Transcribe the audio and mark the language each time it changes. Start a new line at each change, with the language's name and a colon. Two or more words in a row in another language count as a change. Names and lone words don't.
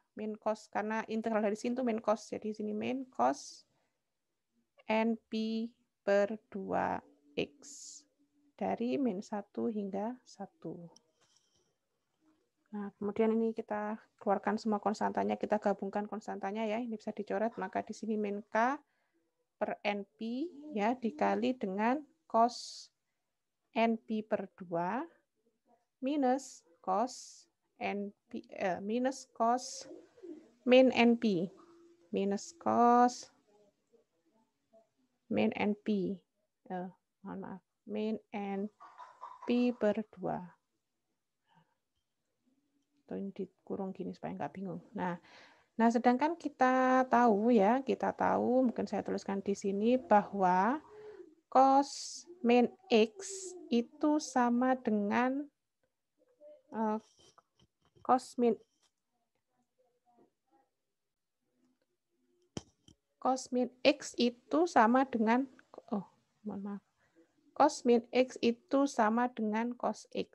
Indonesian: Min cos, karena integral dari sin itu min cos. Jadi di sini min cos NP per 2X. Dari min 1 hingga 1. Nah, kemudian ini kita keluarkan semua konstantanya, kita gabungkan konstantanya ya, ini bisa dicoret, maka di sini min K per NP ya dikali dengan cos NP per 2 minus cos NP minus cos min NP minus cos min NP mohon maaf, min NP per 2. Atau ini dikurung gini supaya nggak bingung. Nah, sedangkan kita tahu ya, mungkin saya tuliskan di sini bahwa cos min X itu sama dengan cos min X itu sama dengan, mohon maaf, cos min X itu sama dengan cos X.